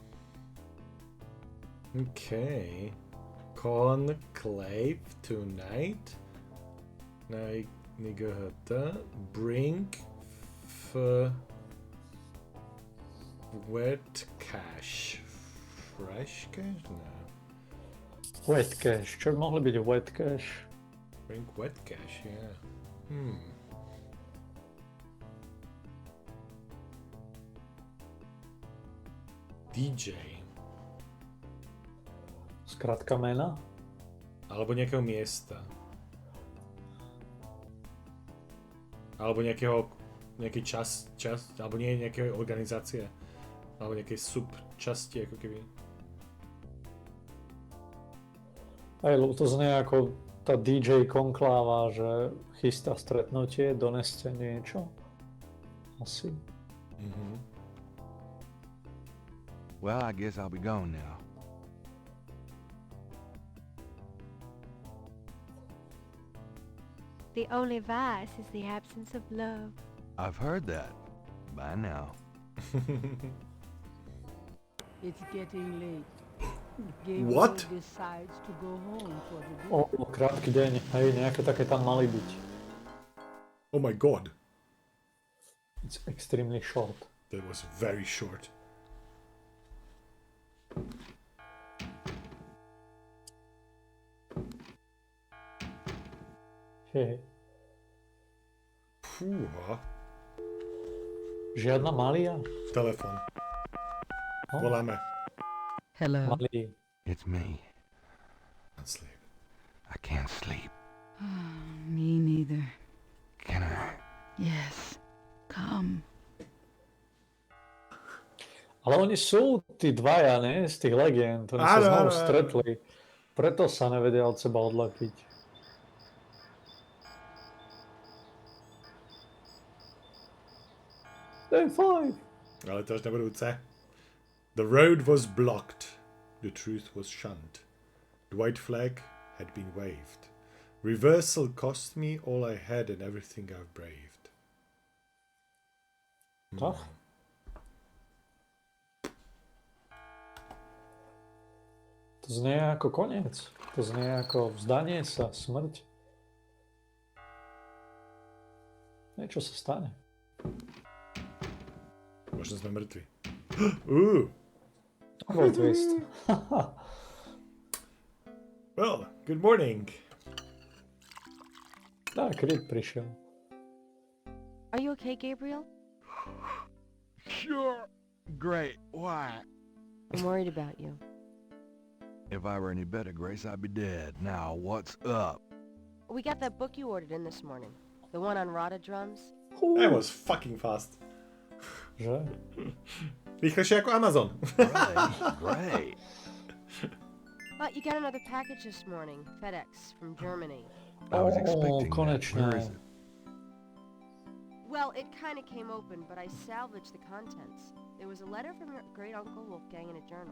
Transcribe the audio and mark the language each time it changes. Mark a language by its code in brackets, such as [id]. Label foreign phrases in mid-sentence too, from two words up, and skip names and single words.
[en] Okay. Conclave tonight. Nigga bring wet cash. Fresh cash? No. Wet cash. [sk] Čo by mohli byť [en] wet cash? Bring wet cash, yeah. DJ. [sk] Skratka mena? Alebo nejakého miesta. Alebo nejaký čas, alebo nie nejakej organizácie. Alebo nejakej subčasti, ako keby. Aj, lebo to znie ako tá DJ konkláva, že chystá stretnutie, doneste niečo. Asi. Mm-hmm. [en] Well, I guess I'll be gone now. The only vice is the absence of love. I've heard that. Bye now. It's getting late. Gabriel What? decides to go home for the day. [sk] Krátky deň. Hej, nejaké také tam mali byť. [en] Oh my god. It's extremely short. That was very short. [sk] Hej. Fúha. Žiadna Malia? Telefon. Voláme. [en] Hello. Mali. It's me. Can't sleep. I can't sleep. Me neither. Can I? Yes. Come. [sk] Ale oni sú tí dvaja, ne? Z tých legend. Oni sa znovu stretli. Preto sa nevedia od seba odlepiť. [en] Day 5. [sk] Ale to až na budúce. [en] The road was blocked. The truth was shunned. The white flag had been waved. Reversal cost me all I had and everything I've braved. [sk] Tak? To znie ako koniec. To znie ako vzdanie sa, smrť. Niečo sa stane. Možno sme mŕtvi. Bol twist. [en] Well, good morning. [sk] Tak, Reed prišiel. [en] Are you okay, Gabriel? Sure. Great. Why? I'm worried about you. If I were any better, Grace, I'd be dead. Now, what's up? We got that book you ordered in this morning. The one on Rada drums. That was fucking fast. [sk] Že? Rýchlejšie ako Amazon. [en] Great. You got another package this morning. FedEx from Germany. I was expecting [sk] konečne. [en] that. Where is it? Well, it kind of came open, but I salvaged the contents. There was a letter from your great-uncle Wolfgang in a journal.